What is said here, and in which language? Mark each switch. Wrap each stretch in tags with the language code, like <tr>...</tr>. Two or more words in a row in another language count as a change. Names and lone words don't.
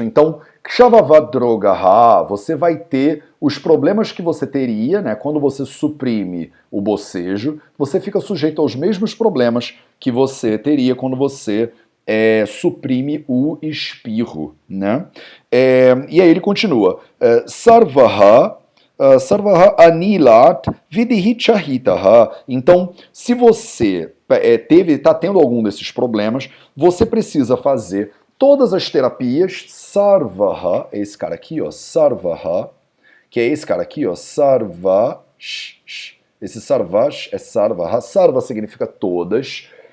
<pt>Então, Kshavavadrogaha, você vai ter os problemas que você teria, né? Quando você suprime o bocejo, você fica sujeito aos mesmos problemas que você teria quando você suprime o espirro, né? E aí ele continua.</pt> <sa>Sarvaha Sarvaha anilat vidihitahitaha.</sa> <pt>Então, se você está tendo algum desses problemas, você precisa fazer todas as terapias. Sarvaha, esse cara aqui, ó, Sarvaha, que é esse cara aqui, ó, Sarvash. Esse Sarvash é Sarvaha. Sarva significa todas.</pt>